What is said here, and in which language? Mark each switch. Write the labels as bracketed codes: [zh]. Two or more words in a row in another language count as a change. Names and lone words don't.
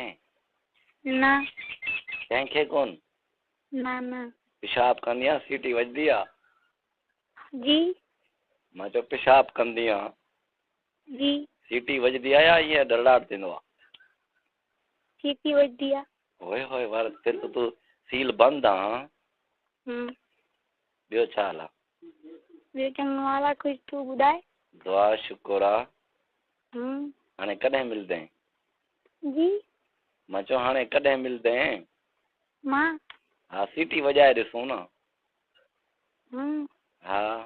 [sd] न कंहिंखे कोन न न पेशाब कंदी आहे सीटी वॼंदी आहे जी मां चयो पेशाब कंदी आहे जी सीटी वॼंदी आहे या ईअं डरड़ाट थींदो आहे सीटी वॼंदी आहे होए होए वार फिर तो तू सील बंद आहे ॿियो छा हाल आहे ॿियो चङो हाल आहे कुझु तूं ॿुधाए दुआ शुकुर आहे हाणे कॾहिं मिलंदे जी मां चयो हाणे कॾहिं मिलंदे मां हा सीटी वॼाए ॾिसूं न हा